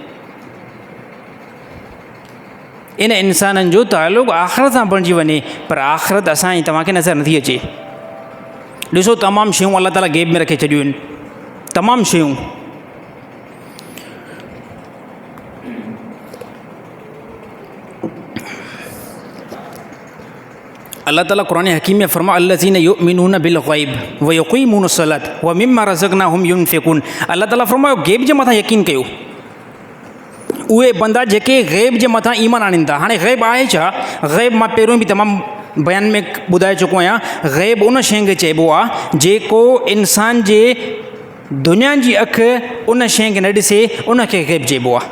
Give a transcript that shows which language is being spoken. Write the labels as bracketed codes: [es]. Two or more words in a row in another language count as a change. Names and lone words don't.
[sd] इन इंसाननि जो तालुक़ु आख़िरत सां बणिजी वञे, पर आख़िरत असां जी तव्हांखे नज़र नथी अचे। ॾिसो तमामु शयूं अल्लाह ताला गैब में रखे छॾियूं आहिनि, तमामु शयूं। अल्लाह ताला क़ुरान हकीम में फरमा [ar] الذين يؤمنون بالغيب ويقيمون الصلاة ومما رزقناهم ينفقون. [sd] अल्लाह ताला फरमायो गैब जे मथां यकीन कयो। उहे बंदा जेके ग़ैब जे मथां ईमान आणीनि था। हाणे ग़ैब आहे छा? ग़ैब मां पहिरियों बि तमामु बयान में ॿुधाए चुको आहियां, ग़ैब उन शइ खे चइबो आहे जेको इंसान जे दुनिया जी अखि उन शइ खे न ॾिसे, उनखे ग़ैब चइबो आहे।